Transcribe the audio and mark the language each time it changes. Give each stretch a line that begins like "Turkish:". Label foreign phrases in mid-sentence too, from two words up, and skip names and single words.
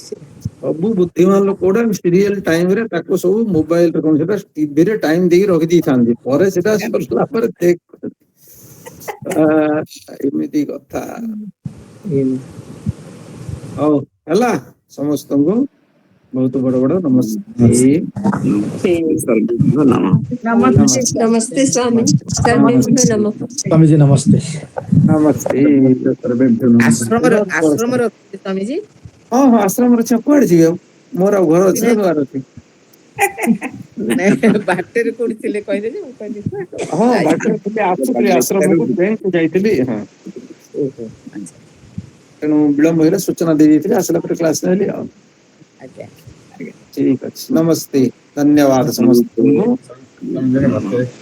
Odia: ସବୁ ବୁଦ୍ଧିମାନ ଲୋକ ଗୁଡା
English: serial timeରେ
Odia: ତାକୁ ସବୁ ମୋବାଇଲରେ କଣ ସେଟା ଟିଭିରେ ଟାଇମ ଦେଇକି ରଖିଦେଇଥାନ୍ତି, ପରେ ସେଟା ସରିଲା ପରେ ଦେଖ। ଏମିତି କଥା। ହଉ ହେଲା, ସମସ୍ତଙ୍କୁ ବହୁତ ବଡ ବଡ ନମସ୍ତେ।
Sanskrit: नमस्ते नमस्ते स्वामी, सर्वेभ्यो नमस्ते नमः।
Hindi: स्वामी जी नमस्ते।
Sanskrit: नमस्ते सर्वेभ्यो नमः।
Odia: ଆଶ୍ରମର ସ୍ୱାମୀଜୀ। ହଁ ହଁ ଆଶ୍ରମରେ ଅଛି, କୁଆଡେ ଯିବେ ଆଉ? ମୋର ଆଉ ଘର ଅଛି ନା ଦୁଆର ଅଛି? ବାଟରେ କୋଉଠି ଥିଲେ କହିଲେ ଯେ, ମୁଁ କହିଲି ହଁ ବାଟରେ ଥିଲି, ଆସୁଥିଲି ଆଶ୍ରମକୁ, ବ୍ୟାଙ୍କକୁ ଯାଇଥିଲି। ହଁ ଓହୋ ଆଚ୍ଛା ତେଣୁ ବିଳମ୍ବ ହେଲେ ସୂଚନା ଦେଇଯାଇଥିଲି, ଆସିଲା ପରେ କ୍ଲାସ ନେଲି ଆଉ। ଆଜ୍ଞା। ଠିକ ଅଛି, ନମସ୍ତେ, ଧନ୍ୟବାଦ ସମସ୍ତଙ୍କୁ।
Hindi: स्वामी जी नमस्ते।